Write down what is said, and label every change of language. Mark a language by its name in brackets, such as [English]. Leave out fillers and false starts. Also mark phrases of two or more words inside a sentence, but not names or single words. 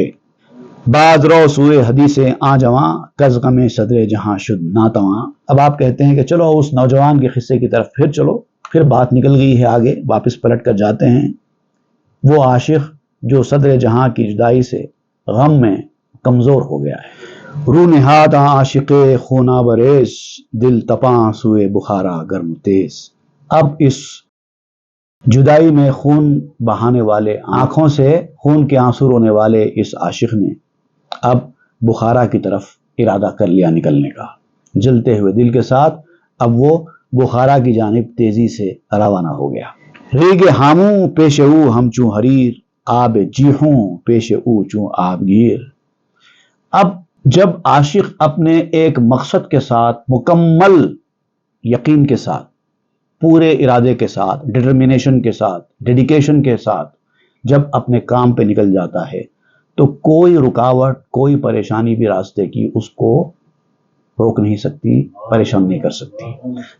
[Persian] باز رو سوئے حدیث آ جواں، کز غم صدر جہاں شد ناتواں۔ [Urdu] اب آپ کہتے ہیں کہ چلو اس نوجوان کے قصے کی طرف پھر چلو، پھر بات نکل گئی ہے آگے، واپس پلٹ کر جاتے ہیں۔ وہ عاشق جو صدر جہاں کی جدائی سے غم میں کمزور ہو گیا ہے۔ [Persian] رو نہاد عاشق خونا بریز، دل تپاں سوئے بخارا گرم تیز۔ [Urdu] اب اس جدائی میں خون بہانے والے، آنکھوں سے خون کے آنسو رونے والے اس عاشق نے اب بخارا کی طرف ارادہ کر لیا نکلنے کا۔ جلتے ہوئے دل کے ساتھ اب وہ بخارا کی جانب تیزی سے روانہ ہو گیا۔ [Persian] ریگ ہاموں پیش او ہم چوں حریر، آب جیحوں پیش او چوں آب گیر۔ [Urdu] اب جب عاشق اپنے ایک مقصد کے ساتھ، مکمل یقین کے ساتھ، پورے ارادے کے ساتھ، ڈٹرمینیشن کے ساتھ، ڈیڈیکیشن کے ساتھ جب اپنے کام پہ نکل جاتا ہے تو کوئی رکاوٹ، کوئی پریشانی بھی راستے کی اس کو روک نہیں سکتی، پریشان نہیں کر سکتی۔